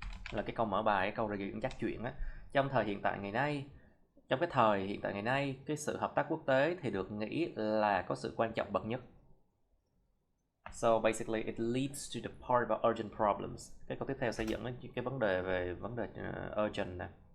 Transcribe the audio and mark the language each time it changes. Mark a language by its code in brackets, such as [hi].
[vi] Là cái câu mở bài, cái câu rồi dẫn dắt chuyện á. Trong thời hiện tại ngày nay, trong cái thời hiện tại ngày nay, cái sự hợp tác quốc tế thì được nghĩ là có sự quan trọng bậc nhất. [en] So basically it leads to the part about urgent problems. [vi] Cái câu tiếp theo sẽ dẫn đến cái vấn đề về vấn đề urgent nè.